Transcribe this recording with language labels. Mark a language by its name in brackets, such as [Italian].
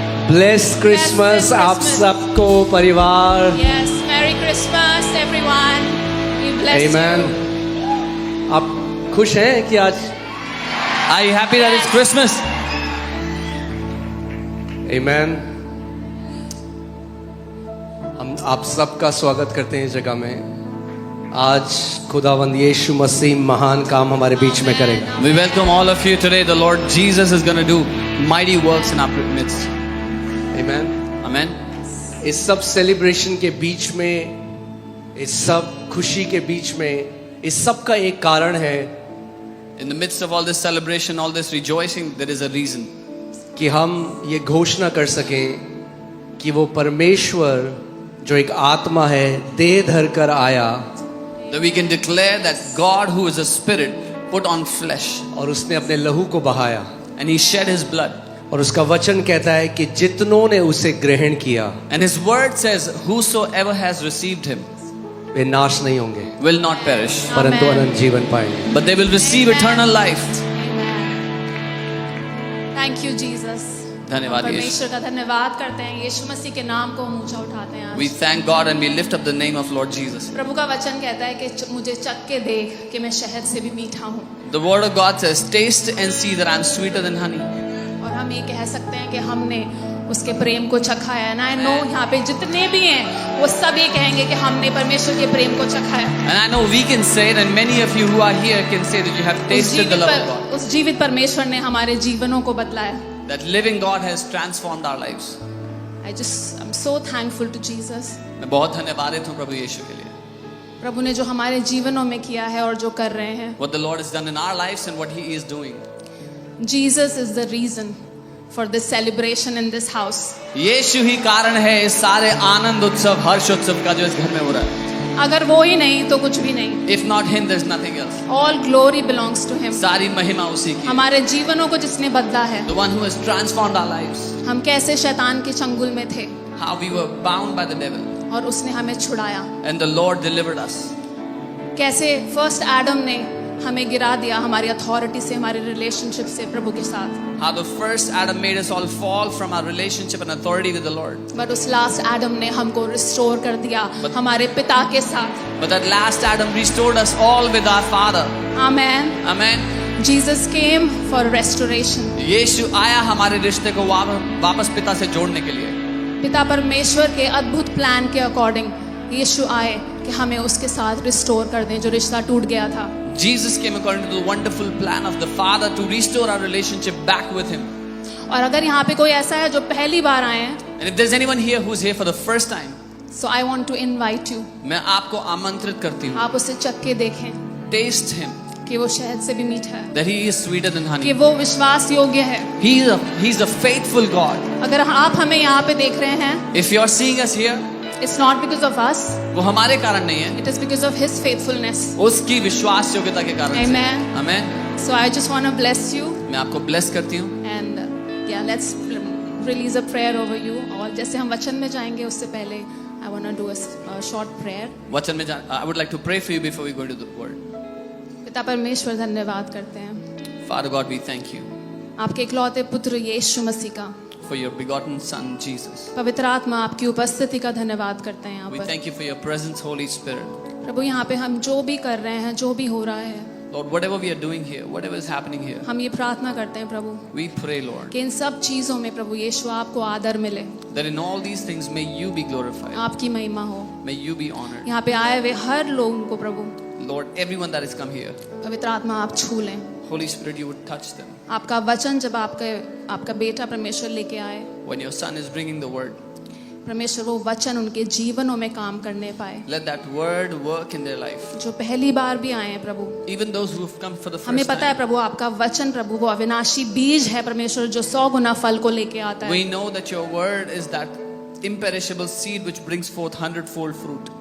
[Hindi] Bless Christmas आप सबको परिवार। [English] Yes, Merry Christmas everyone. We bless Amen. you. [Hindi] आप खुश हैं कि आज [English] Are you happy that it's Christmas? Amen. [Hindi] हम आप सबका स्वागत करते हैं इस जगह में। आज खुदावंद यीशु मसीह महान काम हमारे बीच में करेगा। [English] We welcome all of you today. The Lord Jesus is going to do mighty works in our midst. Amen. Amen. [Hindi] इस सब सेलिब्रेशन के बीच में, इस सब खुशी के बीच में, इस सब का एक कारण है [English] In the midst of all this celebration, all this rejoicing, there is a reason. [Hindi] कि हम ये घोषणा कर सकें कि वो परमेश्वर जो एक आत्मा है देह धर कर आया [English] That we can declare that God, who is a spirit, put on flesh [Hindi] और उसने अपने लहू को बहाया [English] and He shed His blood. [Hindi] और उसका वचन कहता है कि जितनों ने उसे ग्रहण किया [English] And His word says, whosoever has received Him [Hindi] वे नाश नहीं होंगे [English] will not perish, [Hindi] परंतु [English] Amen. [Hindi] अनंत जीवन पाएंगे। [English] but they will receive eternal life. Amen. Thank you Jesus. [Hindi] धन्यवाद यीशु. परमेश्वर का धन्यवाद करते हैं। यीशु मसीह के नाम को हम ऊंचा उठाते हैं। [English] We thank God and we lift up the name of Lord Jesus. [Hindi] प्रभु का वचन कहता है कि मुझे चख के देख कि मैं शहद से भी मीठा हूँ। [English] The word of God says, taste and see that I am sweeter than honey. [Hindi] और हम ये कह सकते हैं कि हमने उसके प्रेम को चखा है। ना नो यहाँ पे जितने भी हैं वो सब ये कहेंगे कि हमने परमेश्वर के प्रेम को चखा है। [English] And I know we can say it, and many of you who are here can say that you have tasted the love of God. [Hindi] उस जीवित परमेश्वर ने हमारे जीवनों को बदलाया। [English] That living God has transformed our lives. I'm so thankful to Jesus. [Hindi] मैं बहुत धन्यवादित हूँ प्रभु यीशु के लिए. प्रभु ने जो हमारे जीवनों में किया है और जो कर रहे हैं। [English] What the Lord has done in our lives and what He is doing. Jesus is the reason for this celebration in this house. [Hindi] यीशु ही कारण है इस सारे आनंद उत्सव हर्ष उत्सव का जो इस घर में हो रहा है. अगर वो ही नहीं तो कुछ भी नहीं। [English] If not Him, there's nothing else. All glory belongs to Him. [Hindi] सारी महिमा उसी की है. हमारे जीवनों को जिसने बदला है। [English] The one who has transformed our lives. [Hindi] हम कैसे शैतान के चंगुल में थे [English] How we were bound by the devil. [Hindi] और उसने हमें छुड़ाया। [English] And the Lord delivered us. [Hindi] कैसे फर्स्ट एडम ने हमें गिरा दिया हमारी अथॉरिटी से, हमारे रिलेशनशिप से प्रभु के साथ। [English] How the first Adam made us all fall from our relationship and authority with the Lord. [Hindi] But उस लास्ट एडम ने हमको रिस्टोर कर दिया हमारे पिता के साथ। [English] But that last Adam restored us all with our Father. [Hindi] Amen. [English] Amen. Jesus came for restoration. [Hindi] यीशु आया हमारे रिश्ते को वापस पिता से जोड़ने के लिए. पिता परमेश्वर के अद्भुत प्लान के अकॉर्डिंग यीशु आए कि हमें उसके साथ रिस्टोर कर दें जो रिश्ता टूट गया था। [English] Jesus came according to the wonderful plan of the Father to restore our relationship back with Him. [Hindi] और अगर यहाँ पे कोई ऐसा है जो पहली बार आए हैं, [English] And if there's anyone here who's here for the first time, so I want to invite you. [Hindi] मैं आपको आमंत्रित करती हूँ. आप उसे चख के देखें [English] Taste Him, [Hindi] कि वो शहद से भी मीठा है, [English] that He is sweeter than [Hindi] कि [English] honey. [Hindi] वो विश्वास योग्य है। [English] He's a faithful God. [Hindi] अगर आप हमें यहाँ पे देख रहे हैं, [English] If you're seeing us here, it's not because of us, [Hindi] वो हमारे कारण नहीं है, [English] it is because of His faithfulness. [Hindi] उसकी विश्वास योग्यता के कारण से. [English] Amen. Amen. So I just want to bless you [Hindi] मैं आपको bless करती हूँ. [English] and yeah, let's release a prayer over you. [Hindi] और जैसे हम वचन में जाएंगे उससे पहले [English] I want to do a short prayer. [Hindi] वचन में [English] I would like to pray for you before we go into the word. [Hindi] पिता परमेश्वर धन्यवाद करते हैं [English] Father God, we thank you [Hindi] आपके इकलौते पुत्र यीशु मसीह का, [English] for your begotten Son Jesus. [Hindi] पवित्र आत्मा आपकी उपस्थिति का धन्यवाद करते हैं यहाँ [English] We [Hindi] पर। [English] thank you for your presence, Holy Spirit. [Hindi] प्रभु यहाँ पे हम जो भी कर रहे हैं, जो भी हो रहा है, [English] Lord, whatever we are doing here, whatever is happening here, [Hindi] हम ये प्रार्थना करते हैं प्रभु [English] we pray, Lord, [Hindi] कि इन सब चीजों में प्रभु यीशु आपको आदर मिले, [English] that in all these things may you be glorified, [Hindi] आपकी महिमा हो। [English] may you be honored. [Hindi] यहाँ पे आए हुए हर लोगों को प्रभु [English] Lord, everyone that has come here, [Hindi] पवित्र आत्मा आप छू लें। [English] Holy Spirit, you would touch them. [Hindi] आपका वचन जब आपका बेटा परमेश्वर लेके आए, [English] When your Son is bringing the word, [Hindi] परमेश्वर वो वचन उनके जीवनों में काम करने पाए। [English] let that word work in their life. [Hindi] जो पहली बार भी आए हैं प्रभु, [English] Even those who have come for the [Hindi] हमें [English] first [Hindi] पता है [English] time, [Hindi] प्रभु आपका वचन प्रभु वो अविनाशी बीज है परमेश्वर, जो 100 गुना फल को लेके आता है। [English] we know that your word is that imperishable seed which brings forth 100-fold fruit.